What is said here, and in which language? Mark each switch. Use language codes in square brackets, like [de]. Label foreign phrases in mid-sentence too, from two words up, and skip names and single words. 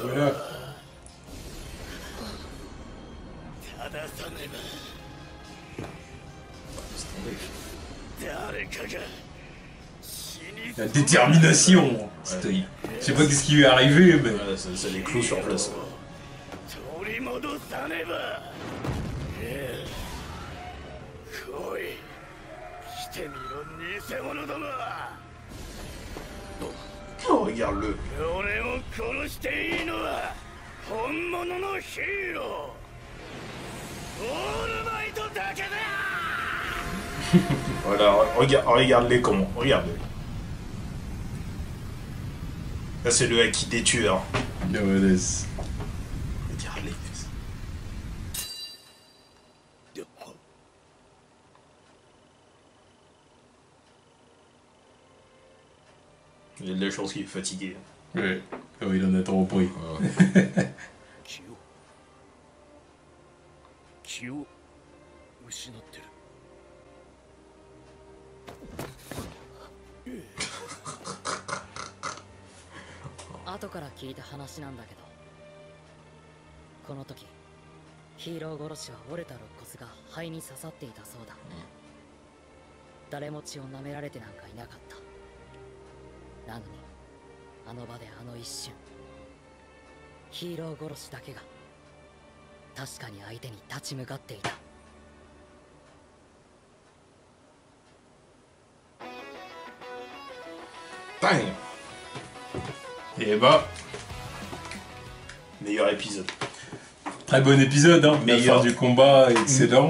[fr] voilà. [ja] 正さねば誰かが死に [fr] La détermination. Stein. Je sais pas qu'est-ce qui lui est arrivé, mais... Voilà, ça les clous sur place. [ja] 取り戻さねば。来い。来てみろ偽物ども。 [fr] Oh, regarde-le. [ja] 俺を殺していいのは本物のヒーロー。オールマイトだけだ。 [fr] Voilà, regarde-les comment. Regarde-le. Là, c'est le acquis des tueurs. Yeah, ouais, laisse. Regarde-les. Il y a de la chance qu'il est fatigué. Ouais. Oh, il en a trop pris. [ja] 気を失ってる。後から聞いた話なんだけど、この時ヒーロー殺しは折れた肋骨が肺に刺さっていたそうだ。誰も血を舐められてなんかいなかった。なのにあの場であの一瞬、ヒーロー殺しだけが確かに相手に立ち向かっていた。 [fr] Bang. Et bah... Meilleur épisode. Très bon épisode, hein. La Meilleur. fin du combat, excellent.